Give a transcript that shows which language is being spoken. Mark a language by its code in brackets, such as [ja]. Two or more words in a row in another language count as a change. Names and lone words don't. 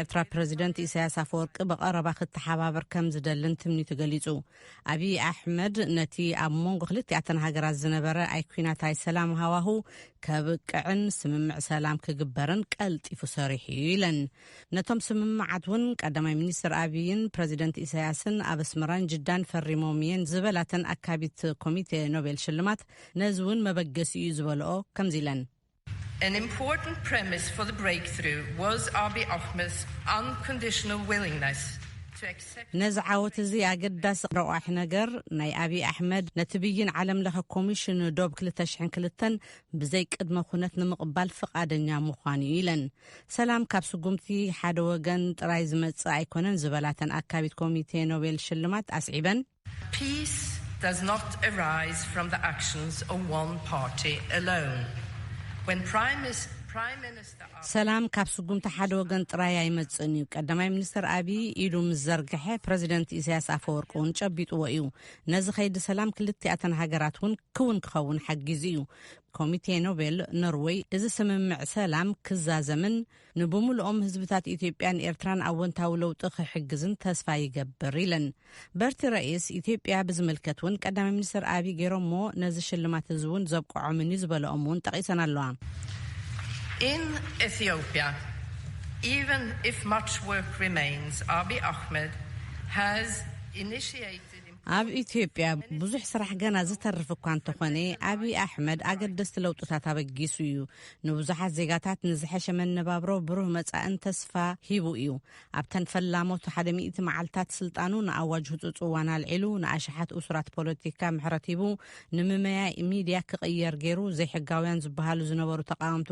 [ti] ኤርትራ ፕሬዝደንት ኢሳያስ አፈወርቂ በቀረባ ክትሓባበር ከም ዝደልን ትምኒቱ ገሊጹ አብይ አሕመድ ነቲ ኣብ መንጎ ክልቲአተን ሃገራት ዝነበረ ኣይኩናታይ ሰላም ሃዋሁ ከብቅዕን ስምምዕ ሰላም ክግበርን ቀልጢፉ ሰሪሑ ኢለን ነቶም ስምምዓት እውን ቀዳማይ ሚኒስትር አብይን ፕሬዝደንት ኢሳያስን ኣብ ኣስመራን ጅዳን ፈሪሞም እየን ዝበላተን አካቢት ኮሚቴ ኖቤል ሽልማት ነዝውን መበገሲ እዩ ዝበልኦ ከምዚለን [en] An important premise for the breakthrough was Abiy Ahmed's unconditional willingness to accept [ti] ነዚ ዓወት እዚ ኣገዳሲ ረዋሕ ነገር ናይ አብይ አሕመድ ነቲ ብይን ዓለም ለኸ ኮሚሽን ዶብ 2002 ብዘይ ቅድመ ኩነት ንምቕባል ፈቃደኛ ምዃኑ ኢለን ሰላም ካብ ስጉምቲ ሓደ ወገን ጥራይ ዝመጽእ ኣይኮነን ዝበላተን አካቢት ኮሚቴ ኖቤል ሽልማት አስዒበን [en] Peace does not arise from the actions of one party alone. When Prime Minister [ti] ሰላም ካብ ስጉምቲ ሓደ ወገን ጥራይ ኣይመጽእን እዩ ቀዳማይ ሚኒስትር አብይ ኢሉ ምስ ዘርግሐ ፕሬዝደንት ኢሳያስ አፈወርቂ እውን ጨቢጥዎ እዩ ነዚ ኸይዲ ሰላም ክልቲአተን ሃገራት እውን ክውን ክኸውን ሓጊዙ እዩ ኮሚቴ ኖቤል ኖርዌይ እዚ ስምምዕ ሰላም ክዛዘምን ንብሙልኦም ህዝብታት ኢትዮጵያን ኤርትራን ኣወንታዊ ለውጢ ክሕግዝን ተስፋ ይገብር ኢለን በርቲ ረئيስ ኢትዮጵያ ብዝምልከት እውን ቀዳማይ ሚኒስትር አብይ ገይሮሞ ነዚ ሽልማት እዚ እውን ዘብቅዖምን እዩ ዝበልኦም እውን ጠቂሰን ኣለዋ [en] In Ethiopia, even if much work remains, Abiy Ahmed has initiated [ti] ኣብ ኢትዮጵያ ብዙሕ ስራሕ ገና ዝተርፍ እኳ እንተኾነ አብይ አሕመድ ኣገደስቲ ለውጥታት ኣበጊሱ እዩ ንብዙሓት ዜጋታት ንዝሐሸ መነባብሮ ብሩህ መጻእን ተስፋ ሂቡ እዩ ኣብተን ፈላሞት 100 መዓልታት ስልጣኑ ንኣዋጅ ህፁፅ እዋን ኣልዒሉ ንኣሽሓት እሱራት ፖለቲካ ምሕረት ሂቡ ንምመያ ሚድያ ክቕየር ገይሩ ዘይሕጋውያን ዝበሃሉ ዝነበሩ ተቃወምቲ